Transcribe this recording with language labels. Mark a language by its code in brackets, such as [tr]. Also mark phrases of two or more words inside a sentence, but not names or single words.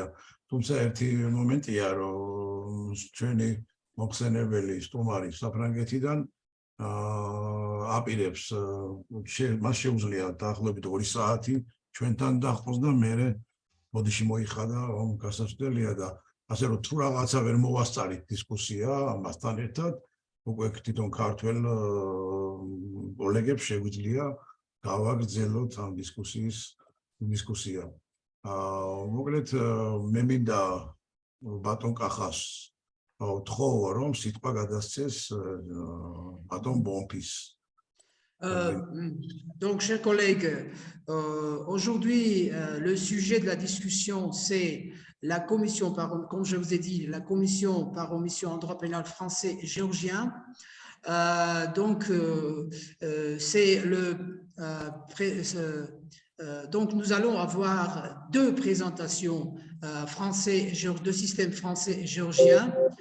[ka] თუმცა ერთი მომენტია, რომ ჩვენი მოხსენებელი სტუმარი საფრანგეთიდან აპირებს მას შეუძლია დაახლოებით 2 საათი ჩვენთან დაჰყოს და მერე ბოდიში მოიხადა, რომ გასაცდელია და ასე რომ თუ რაღაცა ვერ მოვასწარით დისკუსია ამასთან ერთად, უკვე თვითონ ქართველ კოლეგებს შეგვიძლია გავაგრძელოთ ამ დისკუსია. მოკლედ მე მინდა ბატონ კახას ვთხოვო, რომ სიტყვა გადასცეს ბატონ ბონფის. [fr] Donc, chers collègues, aujourd'hui, le sujet de la discussion, c'est la commission, comme je vous ai dit, la commission par omission en droit pénal français et géorgien. Donc, nous allons avoir 2 présentations de système français et géorgien.